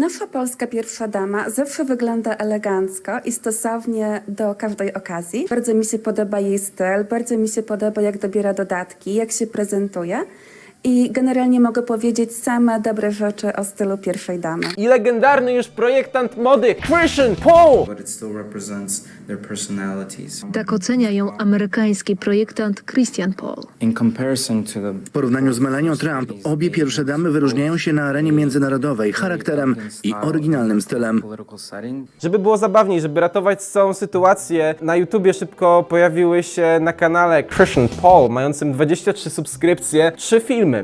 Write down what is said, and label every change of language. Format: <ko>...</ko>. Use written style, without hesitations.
<pl>Nasza polska pierwsza dama zawsze wygląda elegancko i stosownie do każdej okazji. Bardzo mi się podoba jej styl, bardzo mi się podoba, jak dobiera dodatki, jak się prezentuje. I generalnie mogę powiedzieć same dobre rzeczy o stylu pierwszej damy. I legendarny już projektant mody Christian Paul!</pl> <en>But it still represents their personalities.</en> <pl>Tak ocenia ją amerykański projektant Christian Paul.</pl> <en>In comparison to the</en> <pl>W porównaniu z Melanią Trump, obie pierwsze damy wyróżniają się na arenie międzynarodowej charakterem i oryginalnym stylem.</pl> <en>political setting,</en> <pl>Żeby było zabawniej, żeby ratować całą sytuację, na YouTubie szybko pojawiły się na kanale Christian Paul, mającym 23 subskrypcje, 3 filmy.</pl>